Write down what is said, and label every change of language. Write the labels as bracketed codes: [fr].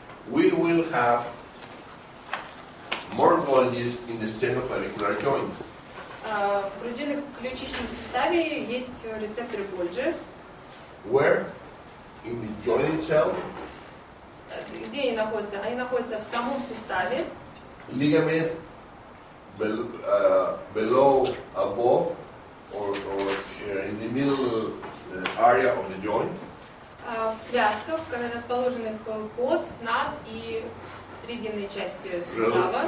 [en] We will have more Golgis in the sternoclavicular joint. [ru] В грудино-ключичном суставе есть рецепторы Гольджи. [en] Where? In the joint itself. [ru] Где они находятся? Они находятся в самом суставе. [en] Ligaments below, above, or in the middle area of the joint. [ru] В связках, расположенных под, над и в срединной части сустава.